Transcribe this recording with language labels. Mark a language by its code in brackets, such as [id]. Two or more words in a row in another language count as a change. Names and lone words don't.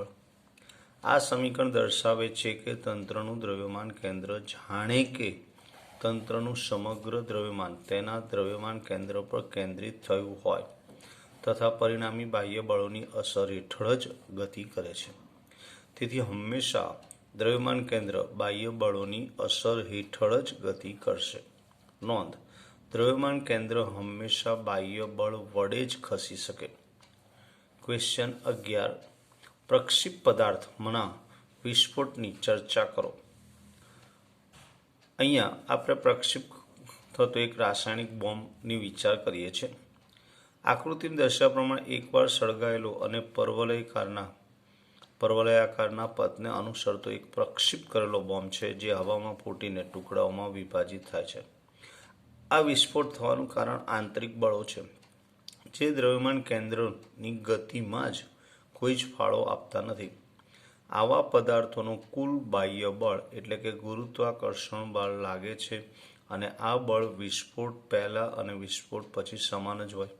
[gu] આ સમીકરણ દર્શાવે છે કે તંત્રનું દ્રવ્યમાન કેન્દ્ર જાણે કે તંત્રનું સમગ્ર દ્રવ્યમાન તેના દ્રવ્યમાન કેન્દ્ર પર કેન્દ્રિત થયું હોય તથા પરિણામી બાહ્ય બળોની અસર હેઠળ જ ગતિ કરે છે। તેથી હમેશા દ્રવ્યમાન કેન્દ્ર બાહ્ય બળોની અસર હેઠળ જ ગતિ કરશે। નોંધ, દ્રવ્યમાન કેન્દ્ર હમેશા બાહ્ય બળ વડે જ ખસી શકે। ક્વેશ્ચન 11 પ્રક્ષિપ્ત પદાર્થ મના વિસ્ફોટની ચર્ચા કરો। અહીંયા આપણે પ્રક્ષિપ્ત થતો એક રાસાયણિક બૉમ્બની વિચાર કરીએ છીએ। આકૃતિ દર્શાવ્યા પ્રમાણે એકવાર સળગાયેલો અને પરવલયાકારના પથને અનુસરતો એક પ્રક્ષિપ્ત કરેલો બૉમ્બ છે, જે હવામાં ફૂટીને ટુકડાઓમાં વિભાજિત થાય છે। આ વિસ્ફોટ થવાનું કારણ આંતરિક બળો છે, જે દ્રવ્યમાન કેન્દ્રની ગતિમાં જ કોઈ જ ફાળો આપતા નથી। આવા પદાર્થોનો કુલ બાહ્ય બળ એટલે કે ગુરુત્વાકર્ષણ બળ લાગે છે અને આ બળ વિસ્ફોટ પહેલા અને વિસ્ફોટ પછી સમાન જ હોય।